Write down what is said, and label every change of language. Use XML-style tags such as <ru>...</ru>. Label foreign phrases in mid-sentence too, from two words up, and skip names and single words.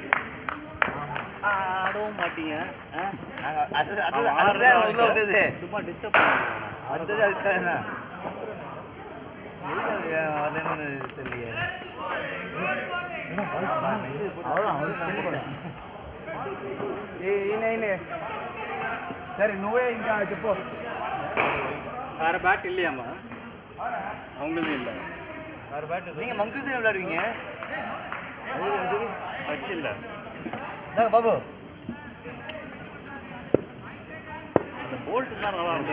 <ta>ஆடவும் மாட்டீங்க. அதுதான் உள்ள வந்தது. சும்மா டிஸ்டர்ப் பண்ணுங்க. வந்தது அதுக்காக தான். வரலன்னு தெரியலையே.</ta> <te>సరే నువ్వే ఇంకా చెప్పు.</te> <ta>வேற பேட் இல்லையாமா? அவங்களும் இல்ல. வேற பேட் நீங்க மங்கு சைடு விளையாடுவீங்க. டச் இல்ல. பாபு அந்த போல்ட் தான் நல்லா இருக்கு.</ta>